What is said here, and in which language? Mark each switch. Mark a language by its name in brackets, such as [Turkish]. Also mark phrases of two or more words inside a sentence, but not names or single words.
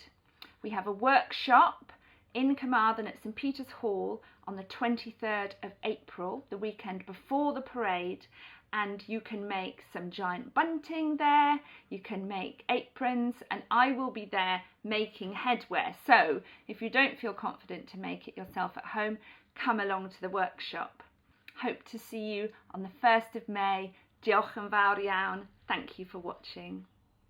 [English] We have a workshop in Carmarthen at St Peter's Hall on the 23rd of April, the weekend before the parade, and you can make some giant bunting there, you can make aprons, and I will be there making headwear. So if you don't feel confident to make it yourself at home, come along to the workshop. Hope to see you on the 1st of May. [Welsh] Diolch yn fawr iawn. [English] Thank you for watching.